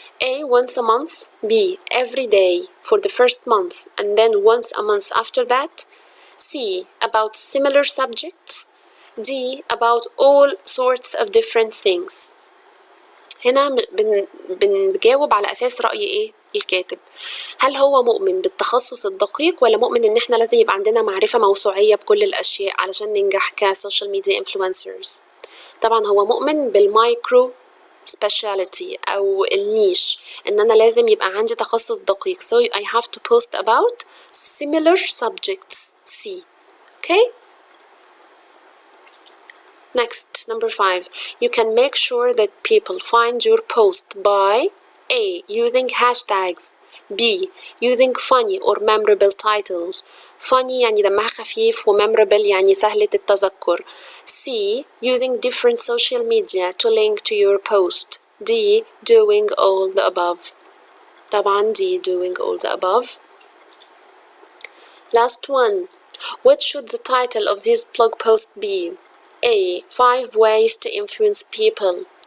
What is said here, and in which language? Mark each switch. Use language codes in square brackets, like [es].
[en] A, once a month. B, every day for the first month and then once a month after that. C, about similar subjects. D, about all sorts of different things. [ar] هنا بنجاوب على أساس رأي إيه الكاتب. هل هو مؤمن بالتخصص الدقيق ولا مؤمن إن إحنا لازم يبقى عندنا معرفة موسوعية بكل الأشياء علشان ننجح كسوشيال ميديا انفلونسرز؟ طبعا هو مؤمن بالمايكرو speciality أو النيش، إن أنا لازم يبقى عندي تخصص دقيق. [en] So I have to post about similar subjects. C. Okay? Next, number 5. You can make sure that people find your post by A, using hashtags. B, using funny or memorable titles. [ar] Funny يعني دمها خفيف و memorable يعني سهلة التذكر. [en] C, using different social media to link to your post. D, doing all the above. طبعا D, doing all the above. Last one. What should the title of this blog post be? A, 5 ways to influence people.